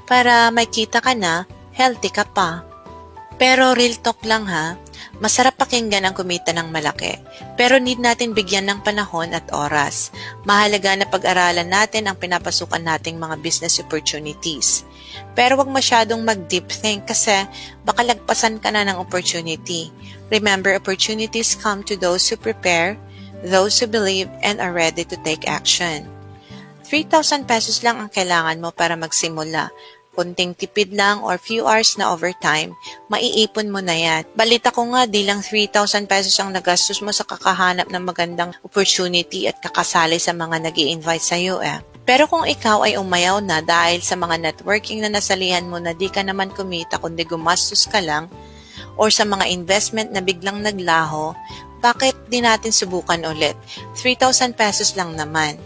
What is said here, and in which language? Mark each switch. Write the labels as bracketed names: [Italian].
[Filipino] Para may kita ka na, healthy ka pa. Pero real talk lang ha, masarap pakinggan ang kumita ng malaki. Pero need natin bigyan ng panahon at oras. Mahalaga na pag-aralan natin ang pinapasukan nating mga business opportunities. Pero wag masyadong mag-deep think kasi baka lagpasan ka na ng opportunity. [English] Remember, opportunities come to those who prepare, those who believe, and are ready to take action. [Filipino] 3,000 pesos lang ang kailangan mo para magsimula. Kunting tipid lang or few hours na overtime, maiipon mo na yan. Balita ko nga, di lang 3,000 pesos ang nagastos mo sa kakahanap ng magandang opportunity at kakasali sa mga nag-i-invite sa'yo Pero kung ikaw ay umayaw na dahil sa mga networking na nasalihan mo na di ka naman kumita kundi gumastos ka lang, or sa mga investment na biglang naglaho, bakit di natin subukan ulit? 3,000 pesos lang naman.